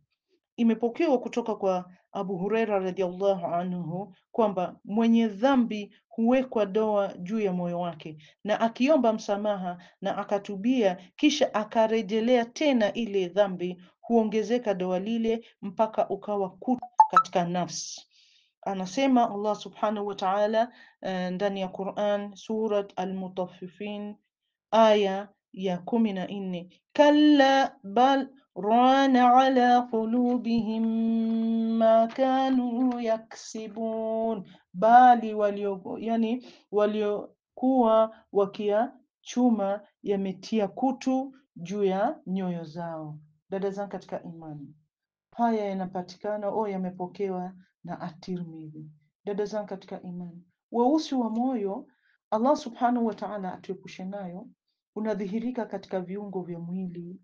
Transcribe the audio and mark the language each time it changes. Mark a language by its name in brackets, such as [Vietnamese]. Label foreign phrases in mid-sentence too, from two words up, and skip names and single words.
[Swahili] Imepokewa kutoka kwa Abu Huraira [Arabic] رضي الله عنه [Swahili] kwamba mwenye dhambi huwekwa doa juu ya moyo wake, na akiomba msamaha na akatubia, kisha akarejelea tena ile dhambi, huongezeka doa lile mpaka ukawa kutu katika nafsi. Anasema Allah [Arabic] سبحانه وتعالى [Swahili] ndani ya Quran, [Arabic] سورة المطففين [Swahili] aya ya 14, [Arabic] كلا بل ران على قلوبهم ما كانوا يكسبون, [Swahili] bali waliokuwa wakiyachuma yametia kutu juu ya nyoyo zao. Dada zangu katika imani, haya yanapatikana au yamepokewa na At-Tirmidhi. Dada zangu katika imani, weusi wa moyo Allah [Arabic] سبحانه وتعالى [Swahili] atuepushe nayo, unadhihirika katika viungo vya mwili.